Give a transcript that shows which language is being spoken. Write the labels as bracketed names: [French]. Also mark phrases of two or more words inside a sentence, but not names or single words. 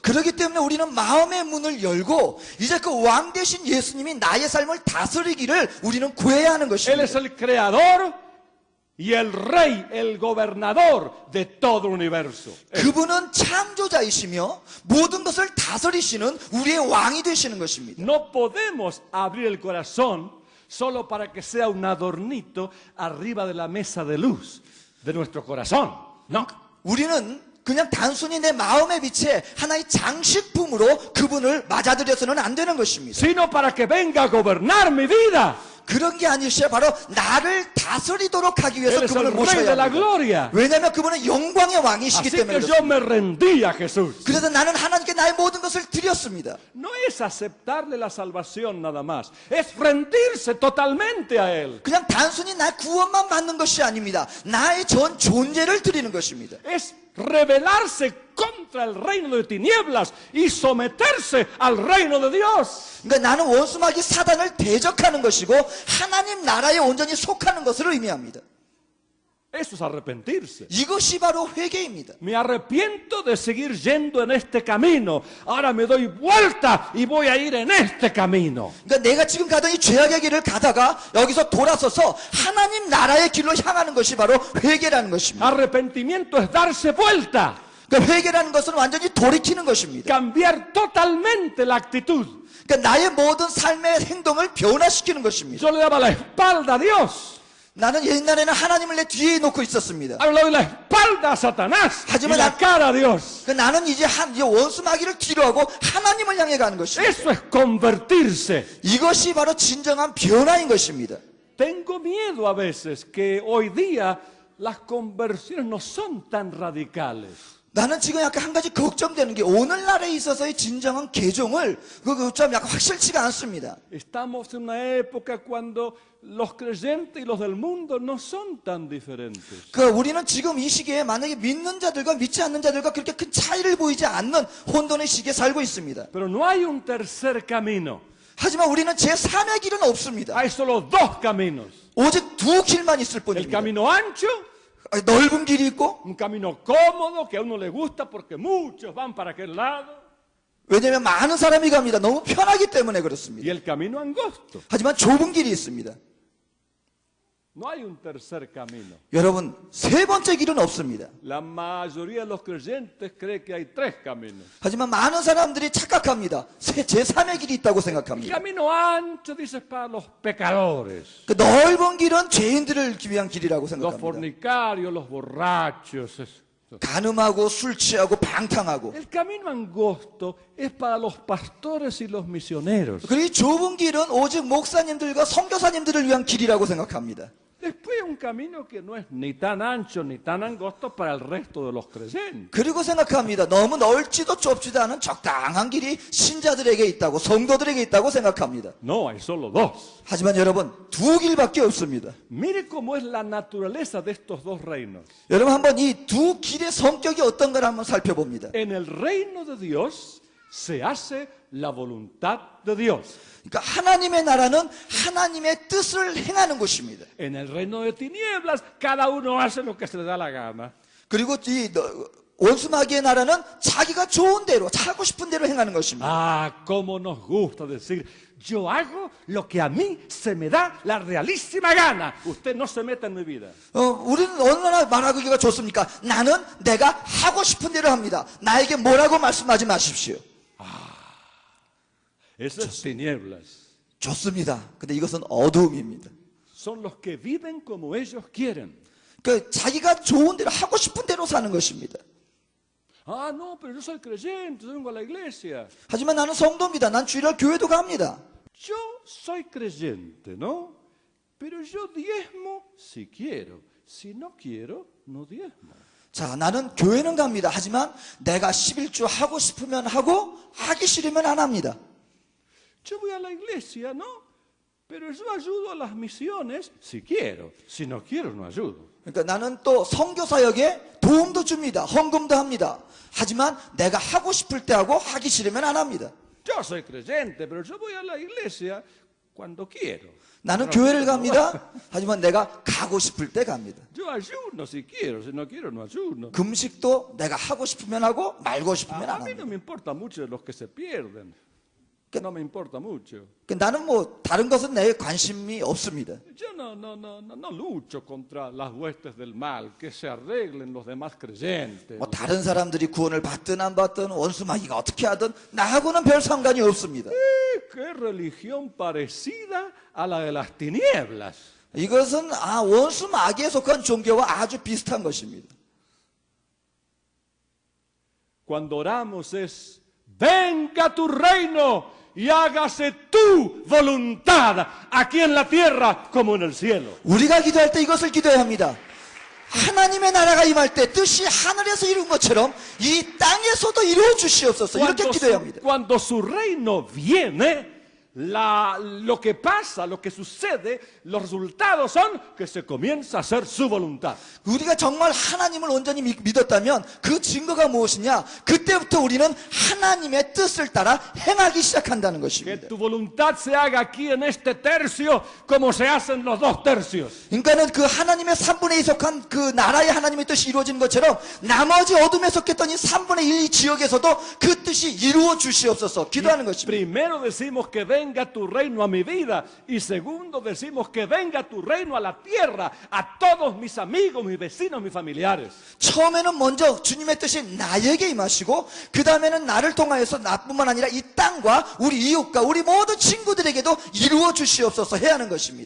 [Korean] 그렇기 때문에 우리는 마음의 문을 열고 이제 그 왕 대신 예수님이 나의 삶을 다스리기를 우리는 구해야 하는 [Spanish] Él [Korean] 것입니다. [Spanish] es el creador y el rey, el gobernador de todo el universo. [Korean] 그분은 창조자이시며 모든 것을 다스리시는 우리의 왕이 되시는 것입니다. [Spanish] No podemos abrir el corazón solo para que sea un adornito arriba de la mesa de luz de nuestro corazón. No. [Korean] 우리는 그냥 단순히 내 마음의 빛에 하나의 장식품으로 그분을 맞아들여서는 안 되는 것입니다. [Spanish] Sino para que venga a gobernar mi vida. [Korean] 그런 게 아니시여 바로 나를 다스리도록 하기 위해서 [Spanish] Él es el [Korean] 그분을 [Spanish] rey [Korean] 모셔야 [Spanish] de la [Korean] 합니다. [Spanish] gloria. [Korean] 왜냐하면 그분은 영광의 왕이시기 [Spanish] Así [Korean] 때문에 [Spanish] que yo [Korean] 그렇습니다. [Spanish] me rendí a Jesús. [Korean] 그래서 나는 하나님께 나의 모든 것을 드렸습니다. [Spanish] No es aceptarle la salvación nada más. Es rendirse totalmente a Él. [Korean] 그냥 단순히 나 구원만 받는 것이 아닙니다. 나의 전 존재를 드리는 것입니다. [Spanish] Es rebelarse contra el reino de tinieblas y someterse al reino de Dios. [Korean] 그러니까 나는 원수마귀 사단을 대적하는 것이고 하나님 나라에 온전히 속하는 것을 의미합니다. [Spanish] Eso es arrepentirse. [Korean] 이것이 바로 회개입니다. [Spanish] Me arrepiento de seguir yendo en este camino. Ahora me doy vuelta y voy a ir en este camino. [Korean] 그러니까 내가 지금 가던 이 죄악의 길을 가다가 여기서 돌아서서 하나님 나라의 길로 향하는 것이 바로 회개라는 것입니다. [Spanish] Arrepentimiento es darse vuelta, [Korean] 그러니까 회개라는 것은 완전히 돌이키는 것입니다. [Spanish] cambiar totalmente la actitud. [Korean] 그러니까 나의 모든 삶의 행동을 변화시키는 것입니다. [Spanish] Yo le daba la espalda a Dios. [Korean] 나는 옛날에는 하나님을 내 뒤에 놓고 있었습니다. [Spanish] Ahora le doy la espalda a Satanás y [Korean] Hajiman [Spanish] la cara a Dios. [Korean] 그러니까 나는 이제 이 원수 마귀를 뒤로하고 하나님을 향해 가는 것입니다. [Spanish] Eso es convertirse. [Korean] 이것이 바로 진정한 변화인 것입니다. [Spanish] Tengo miedo a veces que hoy día las conversiones no son tan radicales. [Korean] 나는 지금 약간 한 가지 걱정되는 게 오늘날에 있어서의 진정한 개종을 좀 약간 확실치가 않습니다. [Spanish] Estamos en una época cuando los creyentes y los del mundo no son tan diferentes. [Korean] 우리는 지금 이 시기에 만약에 믿는 자들과 믿지 않는 자들과 그렇게 큰 차이를 보이지 않는 혼돈의 시기에 살고 있습니다. [Spanish] Pero no hay un tercer camino. [Korean] 하지만 우리는 제3의 길은 없습니다. [Spanish] Hay solo dos caminos. [Korean] 오직 두 길만 있을 [Spanish] El [Korean] 뿐입니다. [Spanish] camino ancho, [Korean] 넓은 길이 있고 [Spanish] un camino cómodo que a uno le gusta porque muchos van para aquel lado. [Korean] 왜냐하면 많은 사람이 갑니다. 너무 편하기 때문에 그렇습니다. [Spanish] Y el camino angosto. [Korean] 하지만 좁은 길이 있습니다. [Spanish] No hay un tercer camino. [Korean] 여러분, 세 번째 길은 없습니다. [Spanish] La mayoría de los creyentes cree que hay tres caminos. [Korean] 하지만 많은 사람들이 착각합니다. 제3의 길이 있다고 [Spanish] El [Korean] 생각합니다. [Spanish] camino ancho dice para los pecadores, [Korean] 그 넓은 길은 죄인들을 위한 길이라고 [Spanish] los [Korean] 생각합니다. [Spanish] fornicarios, los borrachos. Eso. [Korean] 간음하고 술 취하고 방탕하고. [Spanish] El camino angosto es para los pastores y los misioneros. [Korean] 그리고 좁은 길은 오직 목사님들과 선교사님들을 위한 길이라고 생각합니다. [Spanish] Después un camino que no es ni tan ancho ni tan angosto para el resto de los creyentes. [Korean] 그리고 생각합니다. 너무 넓지도 좁지도 않은 적당한 길이 신자들에게 있다고, 성도들에게 있다고 생각합니다. [Spanish] No, hay solo dos. [Korean] 하지만 여러분, 두 길밖에 없습니다. [Spanish] Mire cómo es la naturaleza de estos dos reinos. [Korean] 여러분 한번 이 두 길의 성격이 어떤가를 한번 살펴봅니다. [Spanish] En el reino de Dios se hace la voluntad de Dios. [Korean] 그러니까 하나님의 나라는 하나님의 뜻을 행하는 곳입니다. [Spanish] En el reino de tinieblas, cada uno hace lo que se le da la gana. [Korean] 그리고 이 원수마귀의 나라는 자기가 좋은 대로, 하고 싶은 대로 행하는 것입니다. [Spanish] Ah, cómo nos gusta decir, yo hago lo que a mí se me da la realísima gana. Usted no se meta en mi vida. [Korean] 우리는 얼마나 말하기가 좋습니까? 나는 내가 하고 싶은 대로 합니다. 나에게 뭐라고 말씀하지 마십시오. [Spanish] Eso es tinieblas. [Korean] 좋습니다. 근데 이것은 어두움입니다. [Spanish] Son los que viven como ellos quieren. [Korean] 그 자기가 좋은 대로 하고 싶은 대로 사는 것입니다. [Spanish] Ah, no, pero yo soy creyente, yo vengo a la iglesia. [Korean] 하지만 나는 성도입니다. 난 주일날 교회도 갑니다. [Spanish] Yo soy creyente, ¿no? Pero yo diezmo si quiero. Si no quiero, no diezmo. [Korean] 자, 나는 교회는 갑니다. 하지만 내가 11조 하고 싶으면 하고 하기 싫으면 안 합니다. [Spanish] Yo voy a la iglesia, ¿no? Pero yo ayudo a las misiones si quiero. Si no quiero, no ayudo. [Korean] 그러니까 나는 또 선교사역에 도움도 줍니다. 헌금도 합니다. 하지만 내가 하고 싶을 때 하고 하기 싫으면 안 합니다. [Spanish] Yo soy creyente, pero yo voy a la iglesia cuando quiero. [Korean] 나는 [Spanish] Pero [Korean] 교회를 [Spanish] no [Korean] 갑니다. 하지만 내가 가고 싶을 때 갑니다. [Spanish] Yo ayuno si quiero, si no quiero no ayuno. [Korean] 금식도 내가 하고 싶으면 하고 말고 싶으면 [Spanish] A [Korean] 안 [Spanish] mí no [Korean] 합니다. [Spanish] me importa mucho de los que se pierden. No me importa mucho. [Korean] 나는 뭐 다른 것은 내 관심이 없습니다. [Spanish] Yo no lucho contra las huestes del mal, que se arreglen los demás creyentes. [Korean] 뭐 다른 사람들이 구원을 받든 안 받든 원수마귀가 어떻게 하든 나하고는 별 상관이 없습니다. [Spanish] ¡Qué religión parecida a la de las tinieblas! [Korean] 이것은 원수마귀에 속한 종교와 아주 비슷한 것입니다. [Spanish] Cuando oramos es, venga tu reino y hágase tu voluntad aquí en la tierra como en el cielo. [Korean] 우리가 기도할 때 이것을 기도해야 합니다. 하나님의 나라가 임할 때 뜻이 하늘에서 이룬 것처럼 이 땅에서도 이루어 주시옵소서. 이렇게 기도해야 합니다. [Spanish] Cuando su reino viene, lo que pasa, lo que sucede, los resultados son que se comienza a hacer su voluntad. [Korean] 우리가 정말 하나님을 온전히 믿었다면 그 증거가 무엇이냐? 그때부터 우리는 하나님의 뜻을 따라 행하기 시작한다는 [Spanish] Que [Korean] 것입니다. [Spanish] tu voluntad se haga aquí en este tercio como se hacen los 2 tercios. [Korean] 그러니까는 그 하나님의 3분의 2 속한 그 나라의 하나님의 뜻이 이루어지는 것처럼 나머지 어둠에 속했던 이 3분의 1 이 지역에서도 그 뜻이 이루어 주시옵소서 기도하는 것입니다. [Spanish] Primero decimos que venga tu reino a mi vida y segundo decimos que venga tu reino a la tierra, a todos mis amigos, mis vecinos, mis familiares. [Korean] 처음에는 먼저 주님의 뜻이 나에게 임하시고 그 다음에는 나를 통하여서 나뿐만 아니라 이 땅과 우리 이웃과 우리 모든 친구들에게도 이루어 주시옵소서 해야 하는 것입니다.